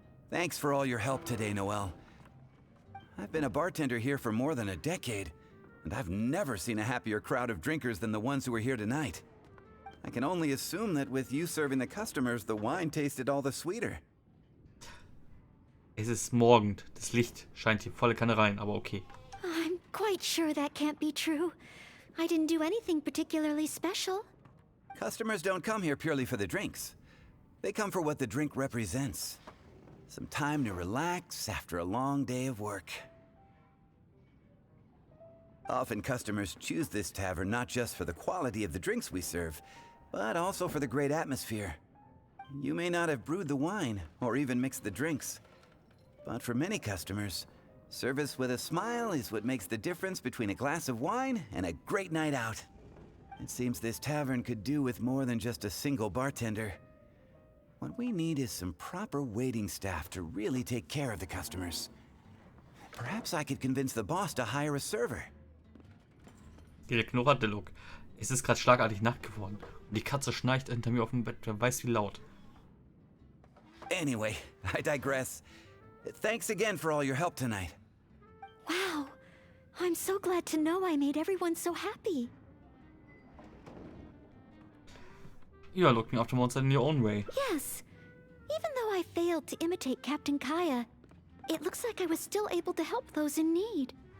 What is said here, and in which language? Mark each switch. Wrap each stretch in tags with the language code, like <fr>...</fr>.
<en>Thanks for all your help today, Noelle. I've been a bartender here for more than a decade, and I've never seen a happier crowd of drinkers than the ones who are here tonight. I can only assume that with you serving the customers, the wine tasted all the sweeter.</en> <de>Es ist morgend. Das Licht scheint hier volle Kanne rein, aber okay.</de> <en>I'm quite sure that can't be true. I didn't do anything particularly special. Customers don't come here purely for the drinks. They come for what the drink represents. Some time to relax after a long day of work. Often customers choose this tavern not just for the quality of the drinks we serve, but also for the great atmosphere. You may not have brewed the wine or even mixed the drinks, but for many customers, Service with a smile is what makes the difference between a glass of wine and a great night out. It seems this tavern could do with more than just a single bartender. What we need is some proper waiting staff to really take care of the customers. Perhaps I could convince the boss to hire a server.</en> <de>Der knurrte Look. Es ist gerade schlagartig Nacht geworden. Und die Katze schnarcht hinter mir auf dem Bett. Wer weiß wie laut.</de> <en>Anyway, I digress. Thanks again for all your help tonight. Wow. I'm so glad to know I made everyone so happy. You are looking after monsters in your own way. Yes. Even though I failed to imitate Captain Kaya, it looks like I was still able to help those in need.</en>